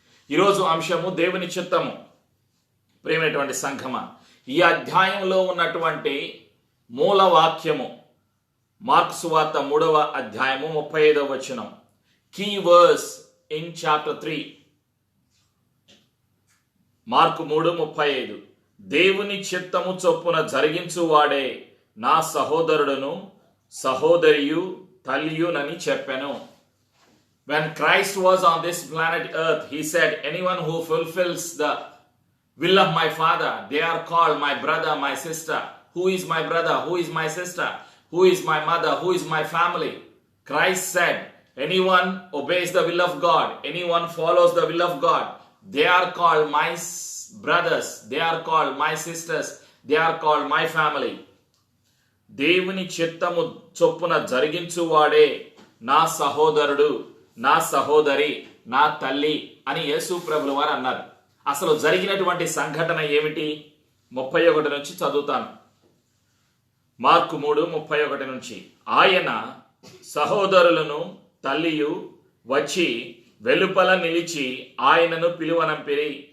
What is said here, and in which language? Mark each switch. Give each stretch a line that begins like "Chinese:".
Telugu: ఈరోజు అంశము దేవుని చిత్తము. ప్రియమైనటువంటి సంఘమా, ఈ అధ్యాయంలో ఉన్నటువంటి మూల వాక్యము మార్కు సువార్త 3వ అధ్యాయము 35వ వచనం.
English: Key verse in chapter 3.
Telugu: Mark 3:35. దేవుని చిత్తము చొప్పున జరిగించువాడే నా సహోదరుడును సహోదరియు తల్లియునని చెప్పెను.
English: When Christ was on this planet earth, he said, anyone who fulfills the will of my Father, they are called my brother, my sister. Who is my brother? Who is my sister? Who is my mother? Who is my family? Christ said, anyone obeys the will of God, anyone follows the will of God, they are called my brothers, they are called my sisters, they are called my family.
Telugu: దేవుని చిత్తము చొప్పున జరిగించువాడే నా సహోదరుడు, నా సహోదరి, నా తల్లి అని యేసు ప్రభుల వారు అన్నారు. అసలు జరిగినటువంటి సంఘటన ఏమిటి? 31 నుంచి చదువుతాను. మార్కు 3:31 నుంచి. ఆయన సహోదరులను తల్లియు వచ్చి వెలుపల నిలిచి ఆయనను పిలువనంపిరి.